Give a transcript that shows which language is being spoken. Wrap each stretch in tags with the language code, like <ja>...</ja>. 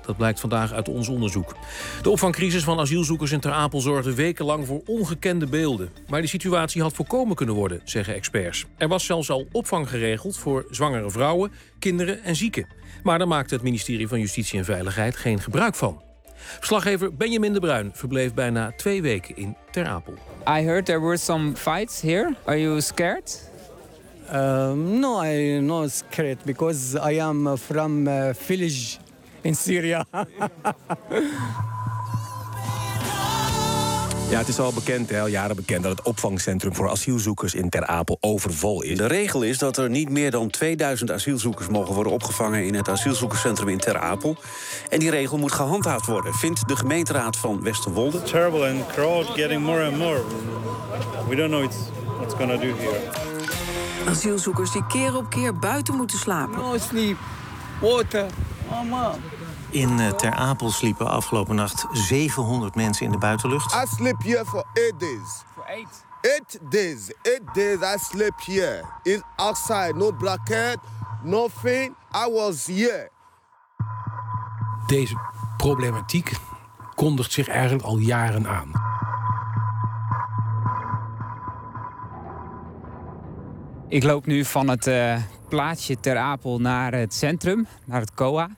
<nl>Dat blijkt vandaag uit ons onderzoek. De opvangcrisis van asielzoekers in Ter Apel zorgde wekenlang voor ongekende beelden. Maar die situatie had voorkomen kunnen worden, zeggen experts. Er was zelfs al opvang geregeld voor zwangere vrouwen, kinderen en zieken. Maar daar maakte het ministerie van Justitie en Veiligheid geen gebruik van. Verslaggever Benjamin de Bruin verbleef bijna 2 weken in Ter Apel.</nl> <en>I heard there were some fights here. Are you scared? No, I'm not scared because I am from a village in Syria.</en> <nl>Ja, het is al bekend, al jaren bekend, dat het opvangcentrum voor asielzoekers in Ter Apel overvol is. De regel is dat er niet meer dan 2000 asielzoekers mogen worden opgevangen in het asielzoekerscentrum in Ter Apel. En die regel moet gehandhaafd worden, vindt de gemeenteraad van Westerwolde.</nl> <en>Terrible and crowd getting more and more. We don't know what's gonna do here.</en> <nl>Asielzoekers die keer op keer buiten moeten slapen.</nl> <en>No sleep, water, mama.</en> <nl>In Ter Apel sliepen afgelopen nacht 700 mensen in de buitenlucht.</nl> <en>I sleep here for 8 days. For 8? 8 days. 8 days I sleep here. In outside, no blanket, nothing. I was here.</en> <nl>Deze problematiek kondigt zich eigenlijk al jaren aan. Ik loop nu van het plaatsje Ter Apel naar het centrum, naar het COA.</nl>